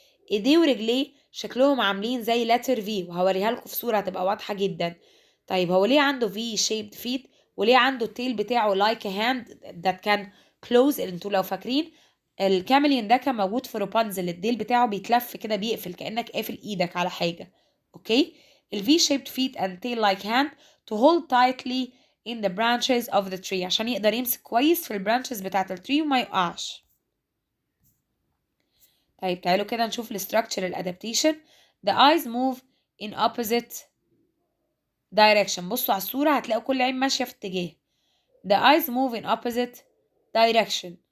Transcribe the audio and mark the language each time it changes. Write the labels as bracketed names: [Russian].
[Arabic] ايديه ورجليه شكلهم عاملين زي letter V، وهوريها لكم في صورة هتبقى واضحة جدا. طيب هو ليه عنده V-shaped feet وليه عنده التيل بتاعه like a hand that can close؟ انتوا لو فاكرين الكامليون ده كان موجود في روبانزل، الديل بتاعه بيتلف كده بيقفل كأنك قافل ايدك على حاجة. اوكي. [English] ال V-shaped feet and tail like hand to hold tightly in the branches of the tree [Arabic] عشان يقدر يمسك كويس في البرانشز بتاعت التري وما يقعش. طيب تعالوا كده نشوف structural adaptation. [English] the eyes move in opposite direction. [Arabic] بصوا على الصورة هتلاقوا كل عين ماشية في اتجاه. [English] the eyes move in opposite direction.